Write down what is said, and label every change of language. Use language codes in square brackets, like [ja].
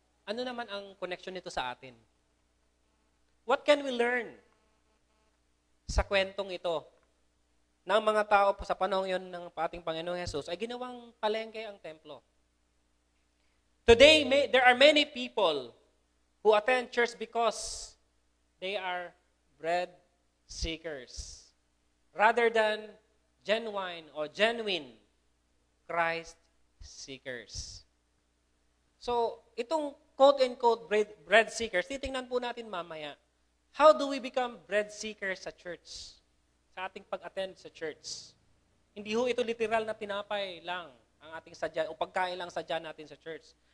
[tl] Ano naman ang connection nito sa atin? [en] What can we learn [tl] sa kwentong ito? Ng mga tao sa panahon yon ng ating Panginoong Jesus ay ginawang palengke ang templo. [en] Today, there are many people who attend church because they are bread seekers rather than genuine or genuine Christ seekers. [tl] So, itong quote-unquote bread seekers, titingnan po natin mamaya. [en] How do we become bread seekers [tl] sa church? Sa ating pag-attend sa church. Hindi ho ito literal na tinapay lang ang ating sadya o pagkain lang sadya natin sa church.